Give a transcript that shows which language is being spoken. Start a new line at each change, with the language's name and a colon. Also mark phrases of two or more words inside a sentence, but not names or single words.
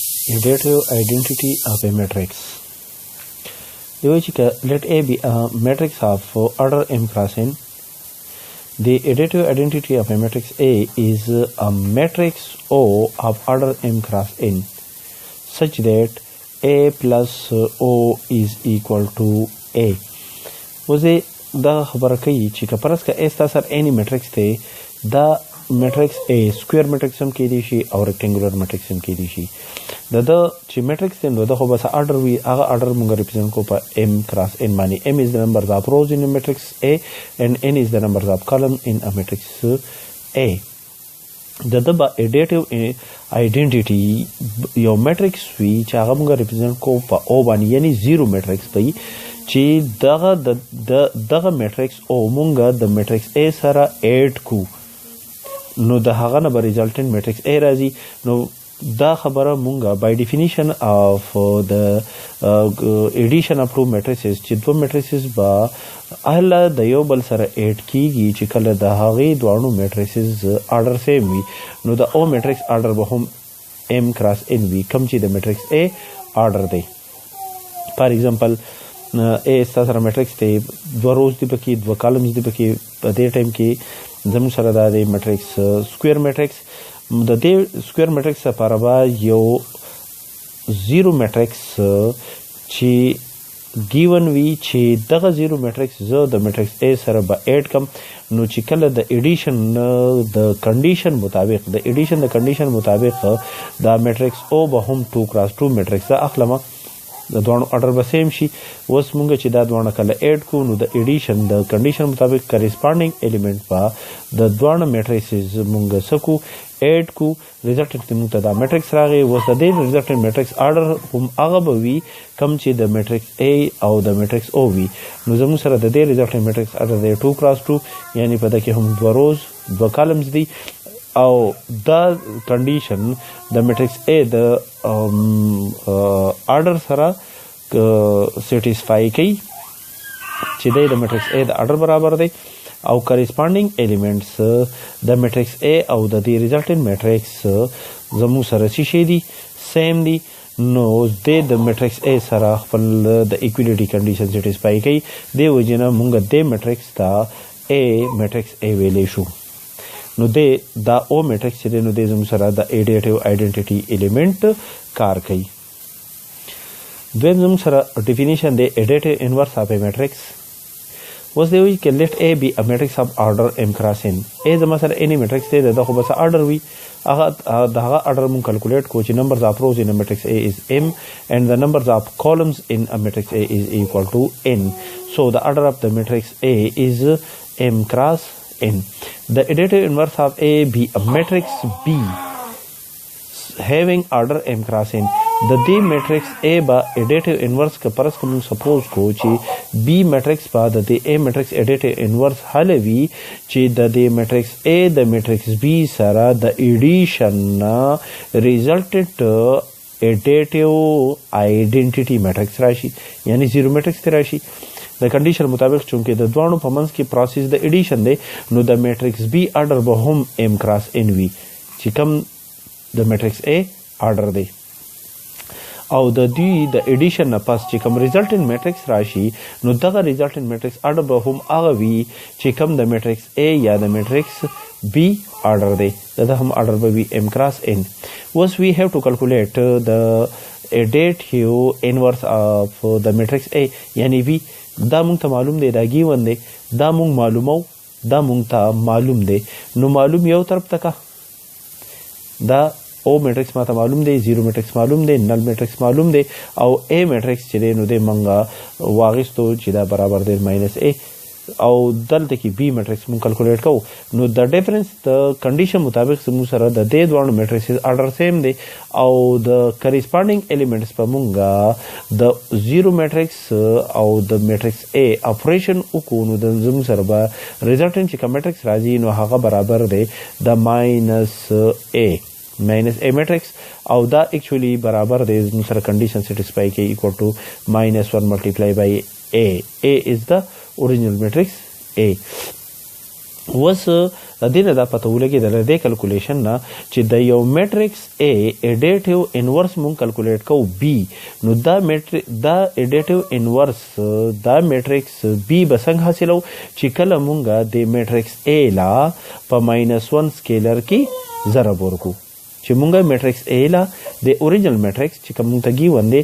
English: Additive identity of a matrix. Let A be a matrix of order m cross n. The additive identity of a matrix A is a matrix O of order m cross n, such that A plus O is equal to A.
Pashto: وزي دا خبره کوي چې که پرس که A سره
English: any matrix
Pashto: ته دا matrix A
English: square matrix
Pashto: هم کېدی شي او
English: rectangular matrix
Pashto: هم کېدی شي. دا چې matrix ته نو دا خو بس order وي، هغه order مونږ represent کو په
English: m cross n
Pashto: باندې.
English: m is the number of rows in a matrix A and n is the number of columns in a matrix A.
Pashto: دا
English: additive identity
Pashto: یو matrix وي چې هغه مونږ represent کو په O باندې، یعنی
English: zero matrix
Pashto: وي چې دغه matrix O مونږ د matrix A سره add کو نو د هغه نه به
English: resultant matrix
Pashto: A راځي. نو دا خبره مونږه
English: by definition of the addition of two matrices
Pashto: چې دوه matrices به اهله د یو بل سره add کیږي چې کله د هغې دواړو
English: matrices order same
Pashto: وي نو د O matrix order به هم
English: m cross n
Pashto: وي کوم چې د matrix A order دی.
English: for example
Pashto: A ستا سره matrix دی، دوه روز دی پکې، دوه columns دی پکې. په دې ټایم کې زموږ سره دا دی
English: matrix square matrix.
Pashto: د دې
English: square matrix
Pashto: لپاره به یو
English: zero matrix
Pashto: چې given وي چې دغه
English: zero matrix
Pashto: زه د matrix A سره به add کم نو چې کله د addition د condition مطابق دا matrix O به هم
English: 2 cross 2 matrix
Pashto: اخلمه، د دوانو order به سیم شي. اوس مونږ چې دا دوانه کله add کو نو د addition د condition مطابق corresponding element په د دوانو matrices مونږ سکو add کو، resultant مونږ ته دا matrix راغی. اوس د دې
English: resultant matrix order
Pashto: هم هغه به وي کوم چې د matrix A او د matrix O وي. نو زموږ سره د دې
English: resultant matrix order
Pashto: دی
English: 2 cross 2،
Pashto: یعنی په دې کې هم دوه روز دوه columns دي او دا condition د matrix A د order سره satisfy کوي چې د matrix A د order برابر دی او
English: corresponding elements
Pashto: د matrix A او د دې
English: resultant matrix
Pashto: زموږ سره شي دي same دي. نو د matrix A سره خپل د
English: equality condition satisfy
Pashto: کوي، دی وجنه مونږ د matrix ته A matrix A ویلې شو. نو دا
English: O matrix
Pashto: چې دی نو د زموږ سره د
English: additive identity element
Pashto: کار کوي.
English: دویم زموږ سره definition دی additive inverse of a matrix.
Pashto: اوس دی وایي که
English: let A be a matrix of order m cross n. A
Pashto: زما سره
English: any matrix
Pashto: دی د خو بس
English: order
Pashto: وي، هغه د هغه
English: order مونږ calculate
Pashto: کو چې
English: numbers of rows in a matrix A is m and the numbers of columns in a matrix A is equal to n. So the order of the matrix A is m cross n. The additive inverse of A be a matrix B having order m cross n.
Pashto: د دې matrix A با
English: additive inverse
Pashto: که پرس کوم سپوز کو چې B matrix با د دې A
English: matrix additive inverse
Pashto: حل وي چې د دې matrix A د matrix B سره د addition
English: resultant additive identity matrix
Pashto: راشي، یعنی
English: zero matrix
Pashto: ته راشي. د condition مطابق چونکه د دوانو په منځ کې process د addition دی نو د matrix B order به هم
English: m cross n
Pashto: وي چې کوم د matrix A order دی. او د دوی د addition نه پس چې کوم
English: resultant matrix
Pashto: راشي نو دغه
English: resultant matrix order
Pashto: به هم هغه وي چې کوم د matrix A یا د matrix B order دی، دا هم order به وي
English: m cross n. Once we have to calculate the additive inverse of the matrix A یعنی V.
Pashto: دا مونږ ته معلوم دی، دا given دی، دا مونږ معلومو، دا مونږ ته معلوم دی. نو معلوم یو طرف تکا دا
English: O matrix
Pashto: ما ته معلوم دی،
English: zero matrix
Pashto: معلوم دی،
English: null matrix
Pashto: معلوم دی او A matrix چې دی نو دی مونږه واغستو چې دا برابر دی -A او دلته کې B matrix مونږ کلکولیټ کوو. نو د ډیفرنس د کنډیشن مطابق زموږ سره د دې دوه
English: matrices order same
Pashto: دی او د
English: corresponding elements
Pashto: په مونږه د
English: zero matrix
Pashto: او د matrix A operation وکړو نو د زموږ سره به resultant چې کوم matrix راځي نو هغه برابر دی د -A matrix او دا actually برابر دی زموږ سره
English: condition satisfy
Pashto: کوي
English: equal to -1 multiplied by A. A is the original matrix A.
Pashto: وس د دې نه دا پته ولګېدله د دې کلکولیشن نه چې د یو میټرکس A
English: additive inverse
Pashto: مونږ کلکولیټ کوو B نو دا
English: additive inverse
Pashto: دا میټرکس B به څنګه حاصلو چې کله مونږ د میټرکس A لا په -1 سکیلر کې ضرب ورکو چې مونږ میټرکس A لا د
English: original matrix
Pashto: چې کوم ته ګیون دی